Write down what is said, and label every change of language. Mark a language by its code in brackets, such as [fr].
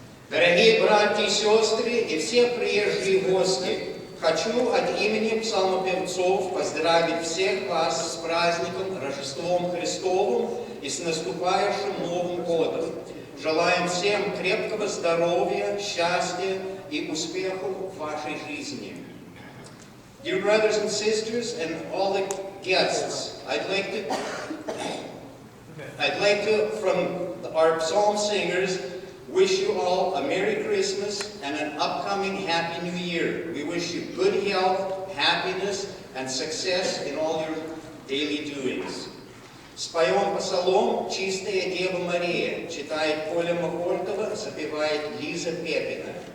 [ru] Дорогие братья и сестры и все приезжие гости, хочу от имени псалмопевцов поздравить всех вас с праздником Рождеством Христовым и с наступающим Новым годом. Желаем всем крепкого здоровья, счастья и успехов в вашей жизни. [en] Dear brothers and sisters and all the guests, I'd like to, from our psalm singers, wish you all a Merry Christmas and an upcoming Happy New Year. We wish you good health, happiness, and success in all your daily doings. [ru] Споем псалом «Чистая Дева Мария», читает Коля Махортова, запевает Лиза Пепина.